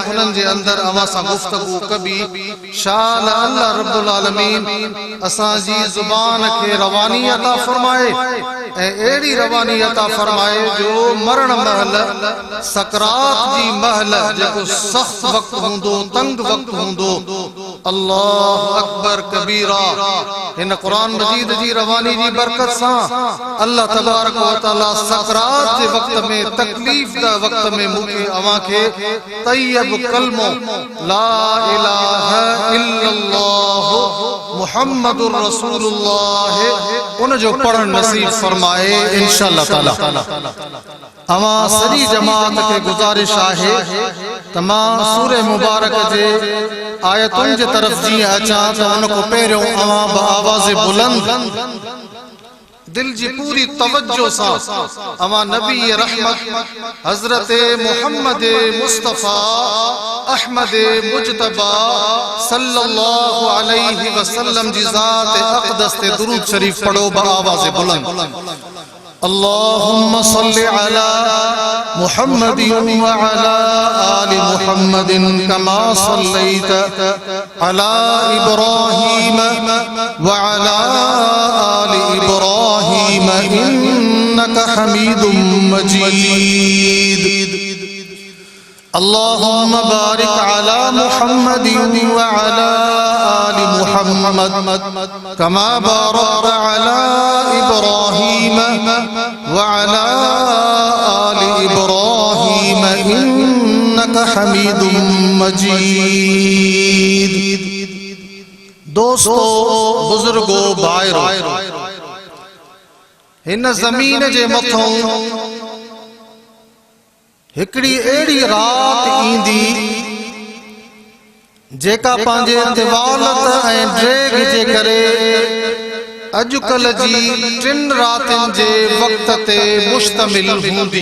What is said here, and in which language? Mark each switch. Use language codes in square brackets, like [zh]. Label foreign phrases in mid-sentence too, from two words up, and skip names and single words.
[sd] उन्हनि जे अंदर अवां सां गुफ़्तगू कबी शाल [ar] الله رب العالمين [sd] असांजी ज़ुबान खे रवानी अता फरमाए ऐं अहिड़ी रवानी अता फरमाए जो मरण महल सकरात जी महल जेको सख़्त वक़्तु हूंदो तंग वक़्तु हूंदो [ar] الله أكبر كبيرا [sd] हिन क़ुरान मजीद जी रवानी जी बरकत सां [ar] الله تبارك وتعالى [sd] सकरात जे वक़्त में तकलीफ़ दा वक़्त में मूंखे अवां खे तय्यब कलमो [ar] لا إله إلا الله محمد رسول الله [sd] उन जो पढ़ण नसीब फरमाए [ar] إن شاء الله تعالى. [sd] अवां सॼी जमात खे गुज़ारिश आहे त मां सूरे मुबारक जे आयतुनि जे तरफ़ जीअं अचां त उन खां पहिरियों अवां आवाज़ बुलंद दिल जी पूरी तवज्जो सां अवां नबी रहमत हज़रत मुहम्मद मुस्तफ़ा अहमद मुजतबा [ar] صلى الله عليه وسلم [sd] जी ज़ात अक़दस ते दुरूद शरीफ पढ़ो आवाज़ बुलंद। [ar] اللهم صل على محمد وعلى آل محمد كما صليت على إبراهيم وعلى آل إبراهيم إنك حميد مجيد. اللهم بارك على محمد وعلى آل محمد كما باركت على إبراهيم وعلى آل إبراهيم إنك حميد مجيد. [sd] दोस्तों बुजुर्गो भाइरो हिन ज़मीन जे मथों हिकड़ी अहिड़ी रात ईंदी जेका पंहिंजे तिवालत ऐं ड्रेग जे करे अॼुकल्ह जी टिन रातियुनि जे वक़्त ते मुश्तमिल हूंदी।